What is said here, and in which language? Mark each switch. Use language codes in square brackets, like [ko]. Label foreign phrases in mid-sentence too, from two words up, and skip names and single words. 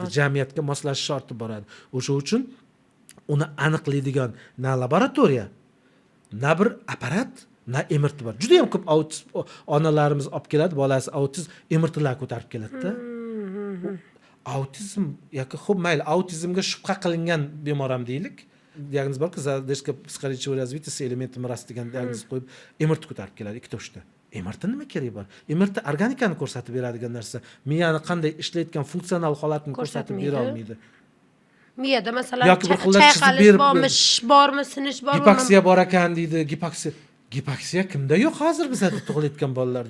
[uz] Jamiyatga moslashishi ortib boradi. O'sha uchun uni aniqlaydigan na laboratoriya, na bir apparat, na MRT bor. Juda ham ko'p autizm onalarimiz olib keladi, bolasi autizm, MRTlar ko'tarib keladi-da. Autizm yoki xo'p mayli, autizmga shubha qilingan bemor ham deylik. Diagnoz borki, [ru] задержка психологического развития с элементом рас [uz] degan diagnoz qo'yib, MRT ko'tarib keladi 2 to'shda. MRT nima kerak bor? MRT organikani ko'rsatib beradigan narsa, miyani qanday ishlayotgan funksional holatini ko'rsatib bera olmaydi. Miyada masalan chayqalish bormi, bormi, sinish bormi? Gipoksiya bor ekan deydi. Gipoksiya kimda yo'q hozir bizda tug'ilayotgan bolalarda?